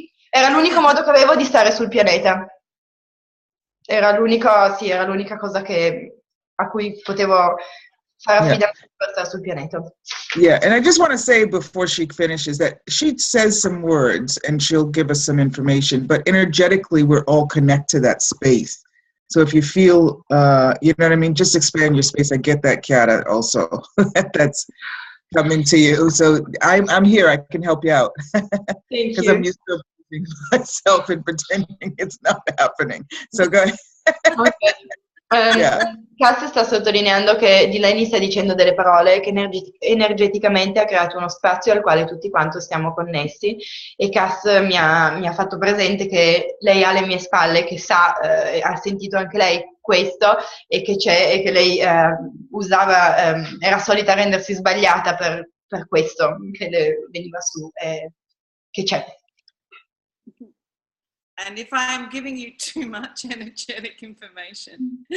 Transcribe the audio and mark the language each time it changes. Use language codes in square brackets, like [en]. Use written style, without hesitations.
[it] Era l'unico modo che avevo di stare sul pianeta. Era l'unica cosa a cui potevo fare affidamento per stare sul pianeta. [en] Yeah, and I just want to say before she finishes that she says some words and she'll give us some information, but energetically we're all connected to that space. So if you feel, you know what I mean, just expand your space. I get that, Chiara, also. That's coming to you. So I'm here. I can help you out. Thank Because you. I'm used to abusing myself and pretending it's not happening. So go ahead. Okay. [it] Kass sta sottolineando che Delaney sta dicendo delle parole che energeticamente ha creato uno spazio al quale tutti quanti stiamo connessi e Kass mi ha fatto presente che lei ha le mie spalle, che sa, ha sentito anche lei questo e che c'è e che lei era solita rendersi sbagliata per questo che le veniva su, che c'è. [en] And if I'm giving you too much energetic information.